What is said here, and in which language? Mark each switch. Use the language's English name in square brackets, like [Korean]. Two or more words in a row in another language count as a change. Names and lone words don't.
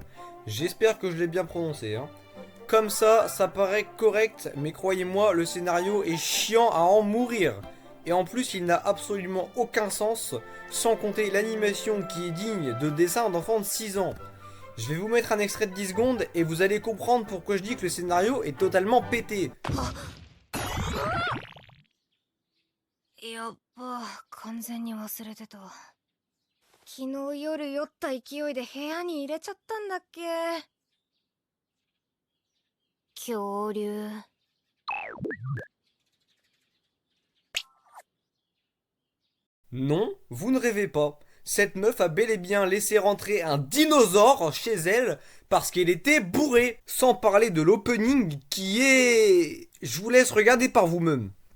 [French] J'espère que je l'ai bien prononcé. Comme ça paraît correct, mais croyez-moi, le scénario est chiant à en mourir. Et en plus, il n'a absolument aucun sens, sans compter l'animation qui est digne de dessin d'enfants de 6 ans. Je vais vous mettre un extrait de 10 secondes et vous allez comprendre pourquoi je dis que le scénario est totalement pété. [Japanese] やっば、完全に忘れてた。昨日夜酔った勢いで部屋に入れちゃったんだっけ。恐竜。 [French] Non, vous ne rêvez pas. Cette meuf a bel et bien laissé rentrer un dinosaure chez elle parce qu'elle était bourrée. Sans parler de l'opening qui est... Je vous laisse regarder par vous-même.